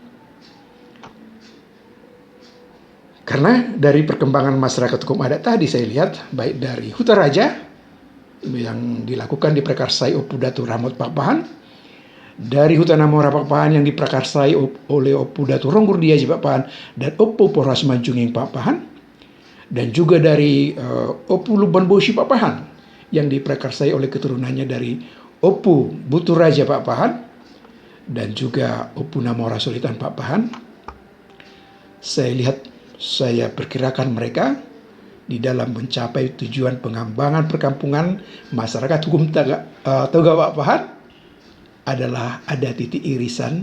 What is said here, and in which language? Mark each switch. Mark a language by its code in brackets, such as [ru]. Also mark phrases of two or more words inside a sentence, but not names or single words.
[id] Karena dari perkembangan masyarakat hukum adat tadi saya lihat, baik dari Huta Raja yang dilakukan diprakarsai Opu Datu Ramot Pak Pahan, dari Hutan Namora Pak Pahan yang diprakarsai oleh Opu Datu Ronggur Diaji Pak Pahan dan Opu Porhas Majunging Pak Pahan, dan juga dari Opu Lumban Bosi Pak Pahan yang diprakarsai oleh keturunannya dari Opu Butur Raja Pak Pahan dan juga Opu Namora Solitan Pak Pahan. Saya perkirakan mereka di dalam mencapai tujuan pengembangan perkampungan masyarakat hukum Toga Pak Pahan adalah ada titik irisan.